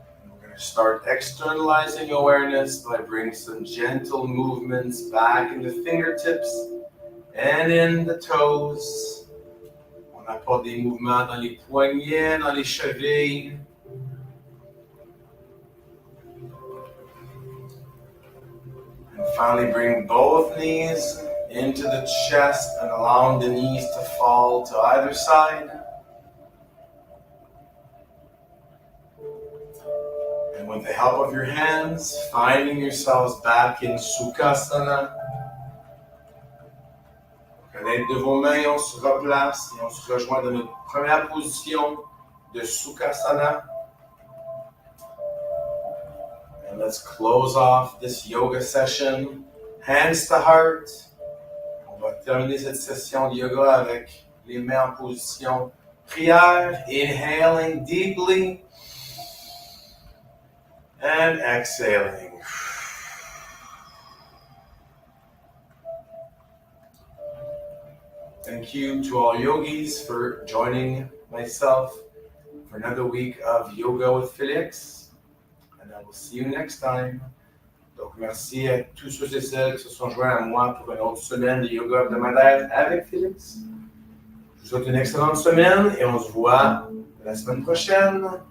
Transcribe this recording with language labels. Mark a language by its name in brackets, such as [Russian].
[English] We're going to start externalizing awareness by bringing some gentle movements back in the fingertips and in the toes. [French] On apporte des mouvements dans les poignets, dans les chevilles. [English] Finally, bring both knees into the chest and allowing the knees to fall to either side. And with the help of your hands, finding yourselves back in Sukhasana. [French] À l'aide de vos mains, on se replace et on se rejoint dans notre première position de Sukhasana. [English] And let's close off this yoga session, hands to heart. [French] On va terminer cette session de yoga avec les mains en position Prière, [English] inhaling deeply and exhaling. Thank you to all yogis for joining myself for another week of Yoga with Félix. And I will see you next time. [French] Donc, merci à tous ceux et celles qui se sont joints à moi pour une autre semaine de yoga hebdomadaire avec Félix. Je vous souhaite une excellente semaine et on se voit la semaine prochaine.